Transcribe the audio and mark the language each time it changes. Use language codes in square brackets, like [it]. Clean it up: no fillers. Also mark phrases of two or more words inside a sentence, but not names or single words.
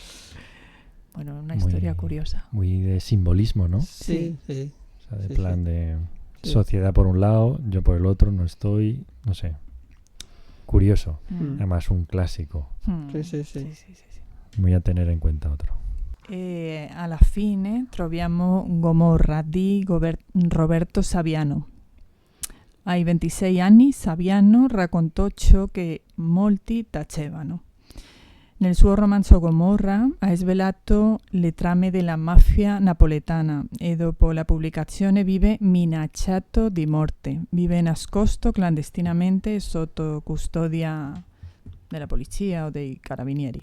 [es] Bueno, una historia curiosa. Muy de simbolismo, ¿no? Sí. O sea, de plan de sociedad por un lado, yo por el otro, no estoy, no sé. Curioso. Además, un clásico. Sí. Voy a tener en cuenta otro. [it] Alla fine troviamo Gomorra di Roberto Saviano. Ai 26 anni Saviano raccontò ciò che molti tacevano. Nel suo romanzo Gomorra ha svelato le trame della mafia napoletana e dopo la pubblicazione vive minacciato di morte, vive nascosto clandestinamente sotto custodia della polizia o dei carabinieri.